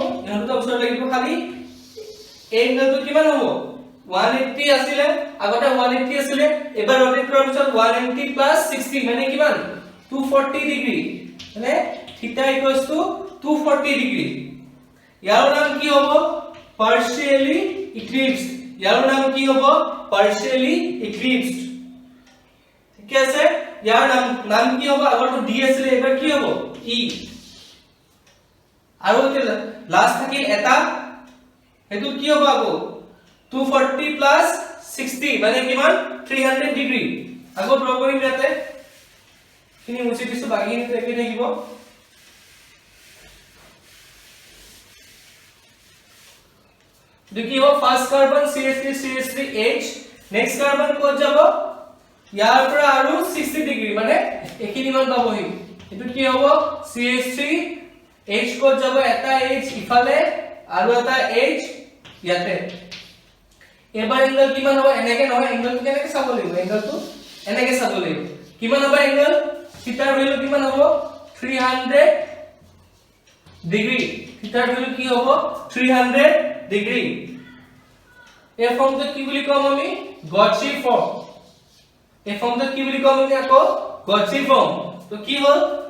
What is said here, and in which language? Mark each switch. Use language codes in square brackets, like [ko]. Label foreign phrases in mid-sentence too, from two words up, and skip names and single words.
[as] ইহঁতটো শৰ্ট লাগিব খালি এংগলটো কিমান হ'ব 180 আছিল আগতে 180 আছিল এবাৰ रोटेट কৰাৰ পিছত 180 60 মানে কিমান 240 ডিগ্ৰী মানে [en] theta equals to [as] 240 ডিগ্ৰী ইয়াৰ নাম কি হ'ব [en] partially eclipsed [as] ইয়াৰ নাম কি হ'ব [en] partially eclipsed [as] ঠিক আছে ইয়াৰ নাম কি হ'ব আগৰটো ডি আছিল এবাৰ কি হ'ব ই আৰু লাষ্ট থাকিল এটা এটো কি হ'ব আকৌ 240 প্লাস 60 মানে কিমান 300 ডিগ্ৰী আকৌ ড্ৰ কৰিম ইয়াতে খিনি মুছি দিছো বাকিখিনি একে থাকিব [hi] देखिए वो फर्स्ट कार्बन CH3 नेक्स्ट कार्बन को [as] যাব ইয়াৰ পৰা আৰু 60 ডিগ্ৰী মানে এখিনি মান পাবহি এটো কি হ'ব CH3 को যাব এটা H ইফালে আৰু এটা H ইয়াতে এবাৰ এংগল কিমান হ'ব এনেকে নহয় এংগলটো কেনেকে চাব লাগিব এংগলটো এনেকে চাব লাগিব কিমান হ'ব এংগল থিটাৰ ভ্যালু কিমান হ'ব 300 ডিগ্ৰী থিটাৰ ভ্যালু কি হ'ব 300 ডিগ্ৰী এই ফৰ্মটো কি বুলি কম আমি গডসি ফৰ্ম এই ফৰ্মটো কি বুলি কম আমি আকৌ গডসি ফৰ্ম তো কি হ'ল